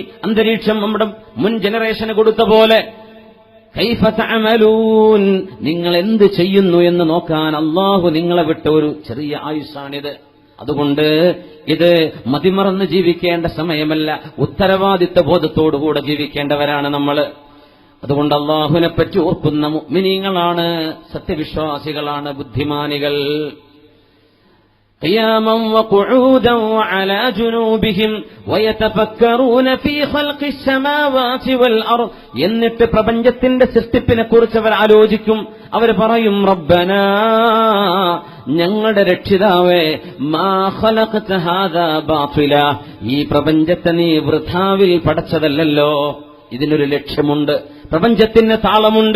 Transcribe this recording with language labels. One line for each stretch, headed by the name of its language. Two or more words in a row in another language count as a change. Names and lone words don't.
Malayalam: അന്തരീക്ഷം നമ്മുടെ മുൻ ജനറേഷന് കൊടുത്ത പോലെ
Arabic: كيف تعملون,
Malayalam: നിങ്ങൾ എന്ത് ചെയ്യുന്നു എന്ന് നോക്കാൻ അല്ലാഹു നിങ്ങളെ വിട്ട ഒരു ചെറിയ ആയുസ്സാണിത്. അതുകൊണ്ട് ഇത് മതിമറന്ന് ജീവിക്കേണ്ട സമയമല്ല, ഉത്തരവാദിത്വ ബോധത്തോടുകൂടെ ജീവിക്കേണ്ടവരാണ് നമ്മൾ. അതുകൊണ്ട് അല്ലാഹുവിനെ പറ്റി ഓർക്കുന്ന മുഅ്മിനീങ്ങളാണ്, സത്യവിശ്വാസികളാണ്, ബുദ്ധിമാനികൾ.
Arabic: قياما وقعودا وعلى جنوبهم ويتفكرون في خلق السماوات والأرض.
Malayalam: എന്നിട്ട് പ്രപഞ്ചത്തിന്റെ സൃഷ്ടിപ്പിനെ കുറിച്ച് അവർ ആലോചിക്കും. അവർ പറയും, റബ്ബനാ, ഞങ്ങളുടെ രക്ഷിതാവേ,
Arabic: ما خلقت هذا باطلا,
Malayalam: ഈ പ്രപഞ്ചത്തെ നീ വൃഥാവിൽ പടച്ചതല്ലല്ലോ. ഇതിനൊരു ലക്ഷ്യമുണ്ട്, പ്രപഞ്ചത്തിന് താളമുണ്ട്.